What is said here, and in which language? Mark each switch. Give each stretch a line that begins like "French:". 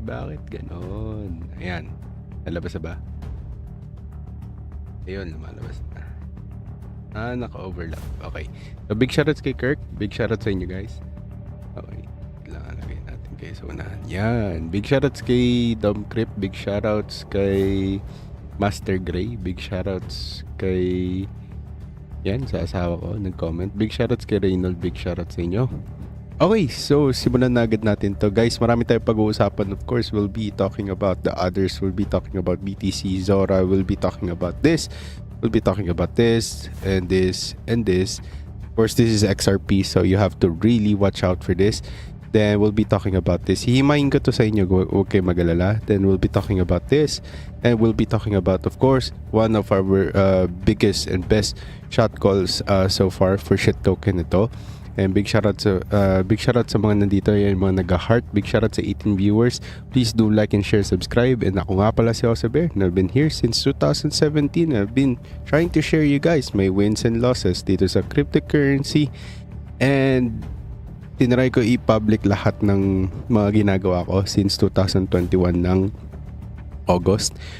Filipino: Bakit ganon? Ayan. Nalabas na ba? Ayun, lumalabas na. Naka-overlap. Okay. So,
English: big shoutouts
Filipino: kay Kirk.
English: Big shoutouts
Filipino: sa inyo,
English: guys. Okay.
Filipino: Kailangan lagay natin kayo sa unahan.
English: Yan. Big shoutouts kay Dom Crip. Big shoutouts kay Master Gray.
Filipino: Big shoutouts kay... Yan, sa asawa ko. Nag-comment.
English: Big shoutouts kay Reynold.
Filipino: Big shoutouts sa inyo. Okay, so simulan na agad natin to. Guys, marami tayong pag-uusapan.
English: Of course, we'll be talking about the others. We'll be talking about BTC, Zora. We'll be talking about this. We'll be talking about this and this and this. Of course, this is XRP, so you have to really watch out for this. Then we'll be talking about this.
Filipino: Hihimayin ko to sa inyo, huwag kayo mag-alala.
English: Then we'll be talking about this. And we'll be talking about, of course, one of our biggest and best shot calls so far for shit token ito. And big shoutout
Filipino: sa mga nandito, yan, mga nag-heart.
English: Big shoutout sa 18 viewers. Please do like and share, subscribe. And
Filipino: ako nga pala
English: si Jose Bear, and I've been here since 2017. I've been trying to share you guys my wins and losses
Filipino: dito sa cryptocurrency. And tinry ko i-public lahat ng mga ginagawa ko since 2021 ng August.